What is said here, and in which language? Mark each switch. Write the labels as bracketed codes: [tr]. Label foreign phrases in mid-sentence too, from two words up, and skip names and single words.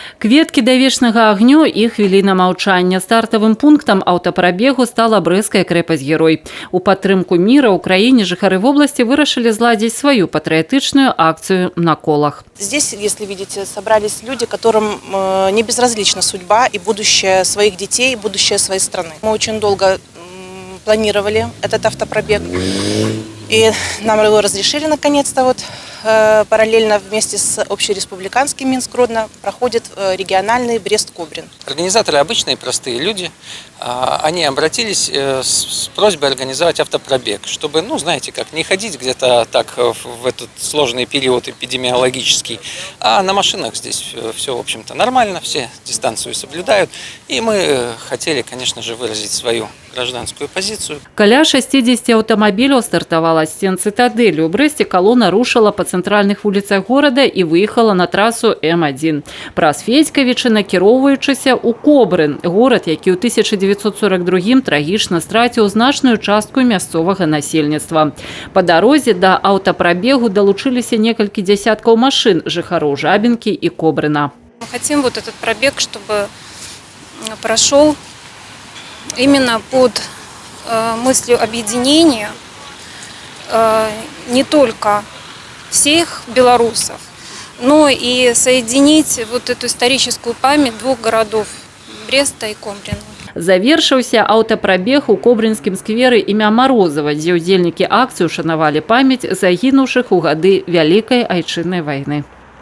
[be] Кветкі да вечнага агню і хвіліна маўчання. Стартавым пунктам аўтапрабегу стала брэсцкая крэпасць-герой. У падтрымку міра ў краіне жыхары вобласці вырашылі зладзіць сваю патрыятычную акцыю на колах. [ru] Здесь, если видите, собрались люди, которым не безразлична судьба и будущее своих детей, будущее своей страны. Мы очень долго планировали этот автопробег, и нам его разрешили наконец-то. Параллельно вместе с общереспубликанским Минск-Гродно проходит региональный Брест-Кобрин. Организаторы обычные, простые люди. Они обратились с просьбой организовать автопробег, чтобы, знаете как, не ходить где-то так в этот сложный период эпидемиологический, а на машинах здесь все, в общем-то, нормально, все дистанцию соблюдают. И мы хотели, конечно же, выразить свою гражданскую позицию. [be] Каля 60 аўтамабіляў стартавала з сцен цытадэлі. У Брэсце калона рушыла па цэнтральных вуліцах горада і выехала на трасу М1. Праз Федзькавічы, накіроўваючыся ў Кобрын, горад, які ў 1942 трагічна страціў значную частку мясцовага насельніцтва. Па дарозе да аўтапрабегу далучыліся некалькі дзясяткаў машын жыхароў Жабінкі і Кобрына. [ru] Мы хотим этот пробег, чтобы прошел именно под мыслью объединения не только всех белорусов, но и соединить эту историческую память двух городов – Бреста и Кобрина. [be] Завершыўся аўтапрабег у Кобрынскім скверы імя Марозава, дзе ўдзельнікі акцыі ушанавалі памяць загінуўшых у гады Вялікай айчыннай вайны.